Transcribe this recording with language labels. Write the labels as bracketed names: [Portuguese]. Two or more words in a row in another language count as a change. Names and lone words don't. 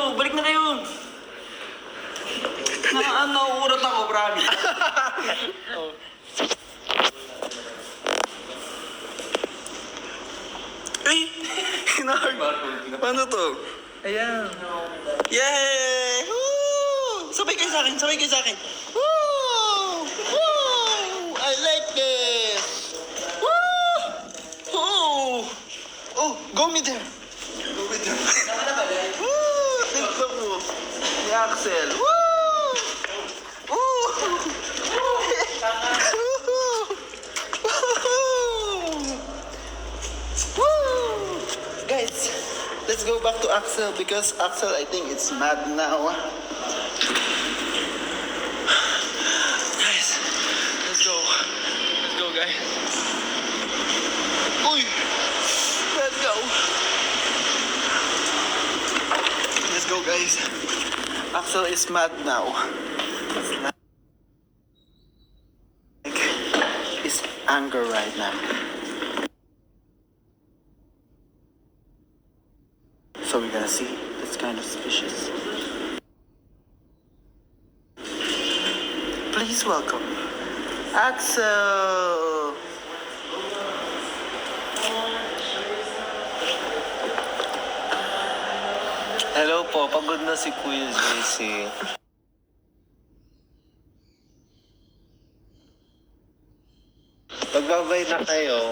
[Filipino] Balik na kayo. Nauurat ako, promise. Oh. Ay! Paano to? Ayan. Yay! Woo! Sabay kayo sa akin. [English] Woo! Woo! I like this! Woo! Oh! Oh, go me there! Woo! [Filipino] Tignan mo! Si Axel! Woo! Woo! Woo! [English] Guys, let's go back to Axel because Axel, I think, it's mad now. Guys, let's go. Let's go, guys. Uy! Let's go. Let's go, guys. Axel is mad now. It's like his anger right now. So we're gonna see. It's kind of suspicious. Please welcome Axel. [Filipino] Hello po, pagod na si Kuya JC. Magbabay na kayo.